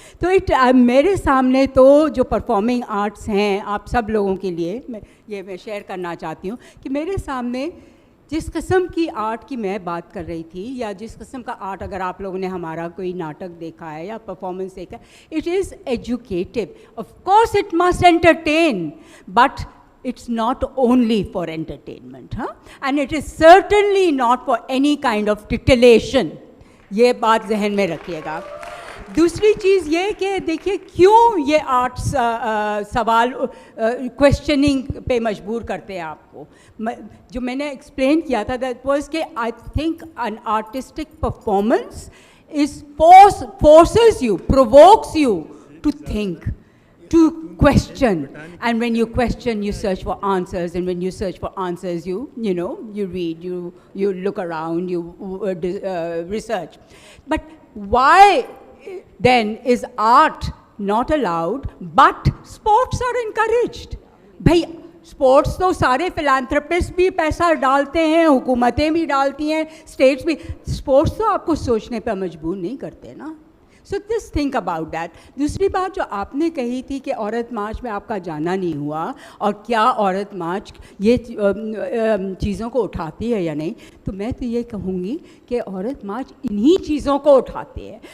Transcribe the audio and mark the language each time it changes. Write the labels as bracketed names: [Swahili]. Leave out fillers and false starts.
[Urdu] تو میرے سامنے تو جو پرفارمنگ آرٹس ہیں, آپ سب لوگوں کے لیے میں شیئر کرنا چاہتی ہوں کہ میرے سامنے جس قسم کی آرٹ کی میں بات کر رہی تھی, یا جس قسم کا آرٹ اگر آپ لوگوں نے ہمارا کوئی ناٹک دیکھا ہے یا پرفارمنس دیکھا ہے, [English] It is educative. Of course it must entertain, but it's not only for entertainment, and it is certainly not for any kind of titillation. [Urdu] یہ بات ذہن میں رکھیے گا. دوسری چیز یہ کہ دیکھیے کیوں یہ آرٹس سوال کویشچننگ پہ مجبور کرتے ہیں آپ کو. جو میں نے ایکسپلین کیا تھا [English] That was کہ I think an artistic performance is forces you, provokes you to think, to question, and when you question you search for answers, and when you search for answers you know you read, you look around, you research. But why then is art not allowed but sports are encouraged? [Urdu] bhai sports تو سارے فلانتھرپسٹ بھی پیسہ ڈالتے ہیں, حکومتیں بھی ڈالتی ہیں, اسٹیٹس بھی. اسپورٹس تو آپ کو سوچنے پہ مجبور نہیں کرتے نا. [English] So this think about that. [Urdu] دوسری بات جو آپ نے کہی تھی کہ عورت مارچ میں آپ کا جانا نہیں ہوا, اور کیا عورت مارچ یہ چیزوں کو اٹھاتی ہے یا نہیں, تو میں تو یہ کہوں گی کہ عورت مارچ انہی چیزوں کو اٹھاتی ہے.